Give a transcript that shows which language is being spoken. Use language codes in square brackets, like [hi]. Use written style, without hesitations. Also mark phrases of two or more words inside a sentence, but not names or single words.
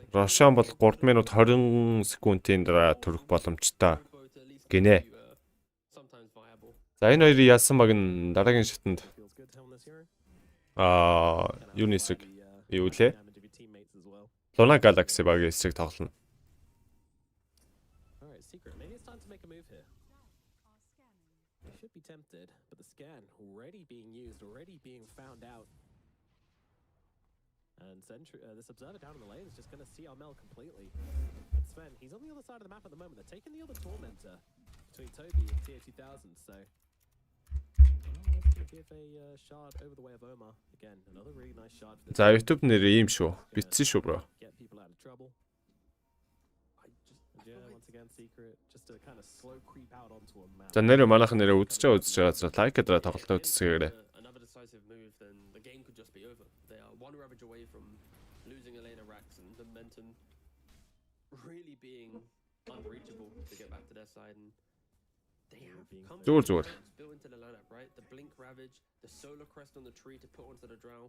[mn] Рошон бол 3 минут 20 секундын дараа төрөх боломжтой гинэ. За энэ хоёрын яасан баг нь дараагийн шатанд юуны эсрэг юу лээ? Luna Galaxy багийн эсрэг тоглоно. [en] Tempted, but the scan already being used, already being found out. And this observer down in the lane is just going to see Armel completely. And Sven, he's on the other side of the map at the moment. They're taking the other Tormentor between Toby and TI2000, so... Let's give a shard over the way of Omar. Again, another really nice shard. [mn] За YouTube нэр ийм шүү. Битсэн шүү, bro. [en] Yeah, once again, secret, just to kind of slow creep out onto a map. [mn] За нэр манайхан нэрээ үзэж байгаа лайк гэдэг тоглолтоо үзсгээрээ. [en] Another decisive move, then the game could just be over. They are one ravage away from losing a lane of racks and momentum really being unreachable to get back to their side. And they have come [mn] Зүгээр. [en] built into the lineup, right? The blink ravage, the solar crest on the tree to put onto the drow.